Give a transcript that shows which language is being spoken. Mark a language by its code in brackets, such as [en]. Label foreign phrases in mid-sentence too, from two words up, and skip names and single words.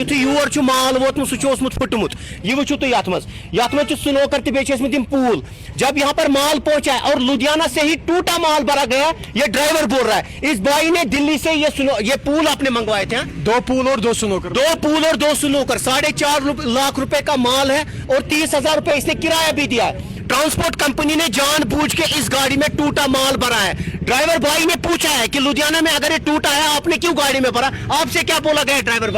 [ks] یور مال ووتمت سہ پھٹمت یہ وچھو تھی یت سنوکر تم پول [ur] جب یہاں پر مال پہنچا ہے اور لدھیانہ سے ہی ٹوٹا مال بھرا گیا یہ ڈرائیور بول رہا ہے اس بھائی نے دلی سے یہ پول آپ نے منگوائے تھے 2 پول اور 2 سنوکر 2 پول اور 2 سنوکر 4.5 لاکھ روپے کا مال ہے اور 30,000 روپے اس نے کرایہ بھی دیا ہے ٹرانسپورٹ کمپنی نے جان بوجھ کے اس گاڑی میں ٹوٹا مال بھرا ہے ڈرائیور بھائی نے پوچھا ہے کہ لدھیانہ میں اگر یہ ٹوٹا ہے آپ نے کیوں گاڑی میں بھرا آپ سے کیا بولا گیا ڈرائیور بھائی